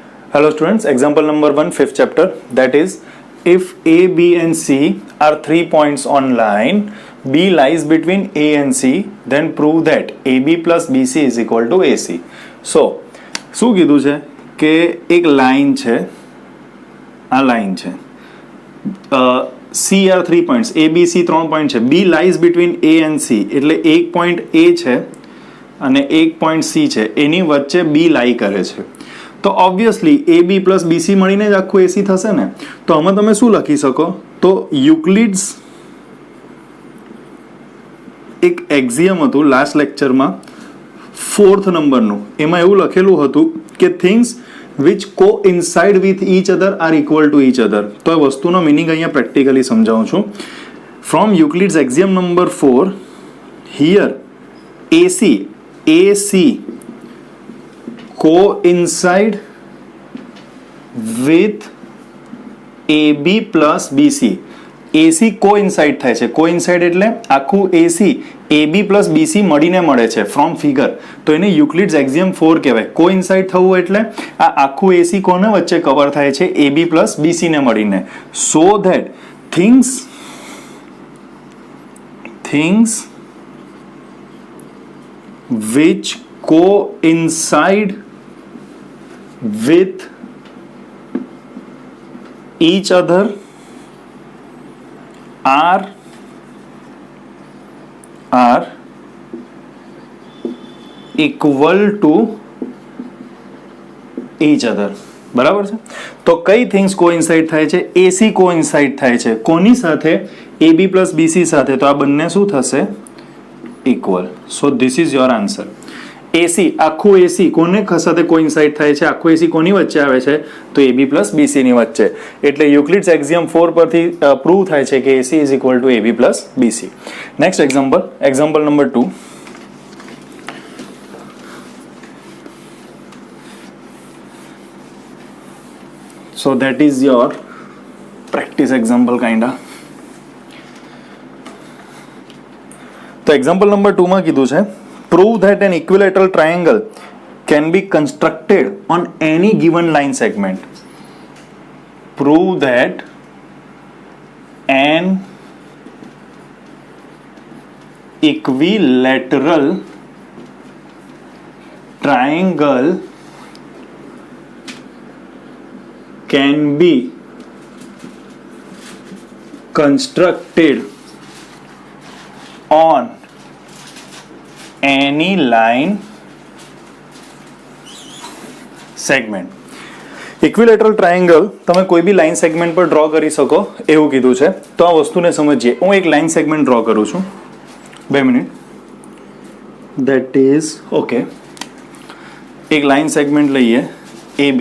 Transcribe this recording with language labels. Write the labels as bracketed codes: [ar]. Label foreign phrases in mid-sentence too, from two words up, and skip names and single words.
[en] Hello students, example number 1, 5th chapter, that is, if A, B and C are 3 points on line, B lies between A and C, then prove that AB plus BC is equal to AC. So, [gu] શું કીધું છે કે એક લાઈન છે, આ લાઈન છે, [en] C are 3 points, A, [gu] B, C 3 પોઈન્ટ છે, [en] B lies between A and C, [gu] એટલે એક પોઈન્ટ A છે અને એક પોઈન્ટ C છે, એની વચ્ચે B લાઈ કરે છે. તો ઓબ્વિયસલી [en] AB plus BC [gu] મળીને જ આખું એસી થશે ને. તો આમાં તમે શું લખી શકો, તો યુક્લિડ્સ એક એક્ઝિયમ હતું [en] last lecture [gu] 4th નંબરનું, એમાં એવું લખેલું હતું કે [en] things which coincide with each other are equal to each other. [gu] તો એ વસ્તુનો મિનિંગ અહીંયા પ્રેક્ટિકલી સમજાવું છું. [en] from Euclid's axiom number 4 here AC coincide with AB plus BC. [gu] AC coincide થાય છે, coincide એટલે આખું AC [en] AB plus BC [gu] મળીને મળે છે [en] from figure, [gu] તો એને યુક્લિડ્સ એક્ઝિયમ 4 કહેવાય. coincide થવું એટલે આ આખું AC કોને વચ્ચે કવર થાય છે, [en] AB plus BC [gu] ને મળીને. [en] so that things which coincide with each other are equal to each other. [gu] બરાબર છે. તો કઈ [en] things coincide [gu] થાય છે, એસી કોઇન્સાઇડ થાય છે કોની સાથે, [en] AB plus BC [gu] સાથે. તો આ બંને શું થશે, ઇક્વલ. [en] so this is your answer. [gu] એસી આખું એસી કોને સાથે કોઇન્સાઇડ થાય છે, આખું એસી કોની વચ્ચે આવે છે, તો [en] AB plus BC [gu] ની વચ્ચે. એટલે યુક્લિડ્સ એક્ઝિયમ 4 પરથી પ્રૂવ થાય છે કે [en] AC is equal to AB plus BC. next example number 2. So that is your practice example kinda. [gu] તો [en] example number 2 [gu] માં કીધું છે, [en] prove that an equilateral triangle can be constructed on any given line segment. Prove that an equilateral triangle can be constructed on any line segment. equilateral triangle [gu] તમે કોઈ બી [en] line segment [gu] પર ડ્રો કરી શકો એવું કીધું છે. તો આ વસ્તુને સમજીએ. હું એક [en] line segment draw [gu] કરું છું, 2 મિનિટ. [en] that is okay. [gu] એક [en] line segment [gu] લઈએ AB.